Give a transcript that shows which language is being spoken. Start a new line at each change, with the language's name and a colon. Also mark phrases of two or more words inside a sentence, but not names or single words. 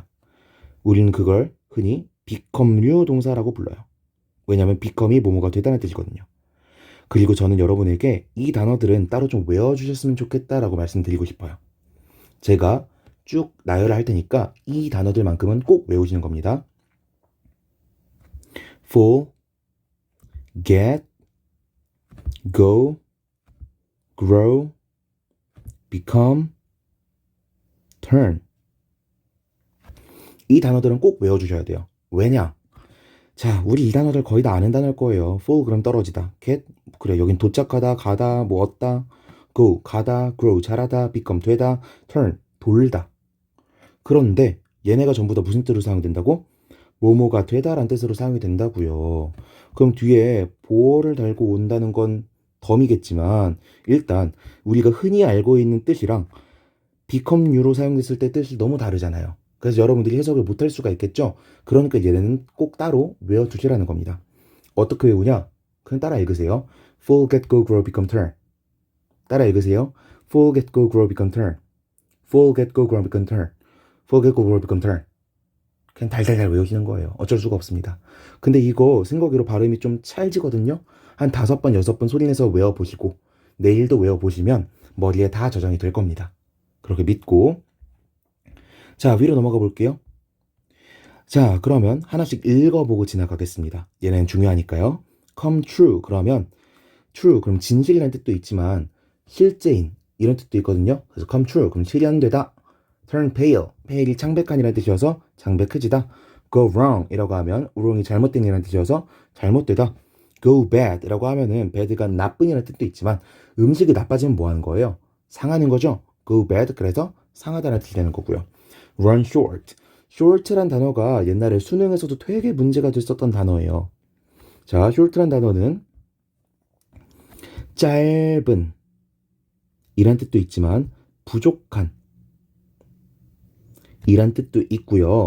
Korean: 우리는 그걸 흔히 become류 동사라고 불러요. 왜냐하면 become이 뭐뭐가 되다는 뜻이거든요. 그리고 저는 여러분에게 이 단어들은 따로 좀 외워주셨으면 좋겠다라고 말씀드리고 싶어요. 제가 쭉 나열을 할 테니까 이 단어들만큼은 꼭 외우시는 겁니다.
English: fall, get, go, grow, become, turn.
Korean: 이 단어들은 꼭 외워주셔야 돼요. 왜냐? 자, 우리 이 단어들 거의 다 아는 단어일 거예요. fall 그럼 떨어지다. get 그래 여긴 도착하다, 가다, 뭐 얻다. go 가다, grow 자라다, become 되다, turn 돌다. 그런데 얘네가 전부 다 무슨 뜻으로 사용된다고? 뭐뭐가 되다라는 뜻으로 사용이 된다고요. 그럼 뒤에 보어를 달고 온다는 건 덤이겠지만 일단 우리가 흔히 알고 있는 뜻이랑
English: become you
Korean: 로 사용됐을 때 뜻이 너무 다르잖아요. 그래서 여러분들이 해석을 못할 수가 있겠죠. 그러니까 얘네는 꼭 따로 외워두시라는 겁니다. 어떻게 외우냐? 그냥 따라 읽으세요.
English: fall, get, go, grow, become, turn.
Korean: 따라 읽으세요.
English: fall, get, go, grow, become, turn. fall, get, go, grow, become, turn. fall, get, go, grow, become, turn.
Korean: 그냥 달달달 외우시는 거예요. 어쩔 수가 없습니다. 근데 이거 생각으로 발음이 좀 찰지거든요. 한 5번, 6번 소리내서 외워보시고 내일도 외워보시면 머리에 다 저장이 될 겁니다. 그렇게 믿고 자 위로 넘어가 볼게요. 자 그러면 하나씩 읽어보고 지나가겠습니다. 얘는 중요하니까요.
English: come true
Korean: 그러면 true 그럼 진실이라는 뜻도 있지만 실제인 이런 뜻도 있거든요. 그래서
English: come true
Korean: 그럼 실현되다.
English: turn pale pale
Korean: 이 창백한이라는 뜻이어서 창백해지다.
English: go wrong
Korean: 이라고 하면 wrong이 잘못된이라는 뜻이어서 잘못되다.
English: go bad
Korean: 이라고 하면은 bad가 나쁜이라는 뜻도 있지만 음식이 나빠지면 뭐 하는 거예요? 상하는 거죠.
English: go bad
Korean: 그래서 상하다라는 뜻이 되는 거고요.
English: run short short
Korean: 란 단어가 옛날에 수능에서도 되게 문제가 됐었던 단어예요. 자 short란 단어는 짧은 이란 뜻도 있지만 부족한 이란 뜻도 있고요.